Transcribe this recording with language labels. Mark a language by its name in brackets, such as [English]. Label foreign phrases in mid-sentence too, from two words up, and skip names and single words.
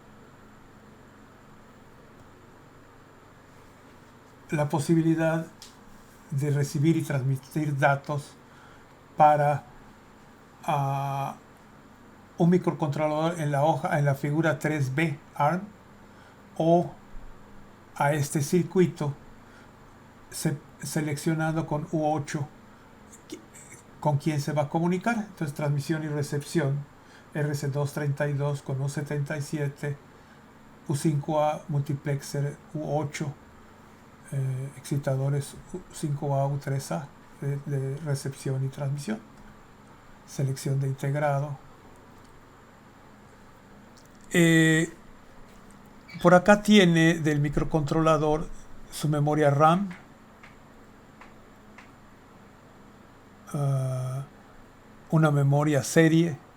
[Spanish] La posibilidad de recibir y transmitir datos para un microcontrolador en la figura 3B ARM, o a este circuito seleccionando con U8 con quién se va a comunicar. Entonces, transmisión y recepción, RC232 con U77, U5A multiplexer U8, excitadores U5A, U3A de recepción y transmisión, selección de integrado. Por acá tiene del microcontrolador su memoria RAM, una memoria serie.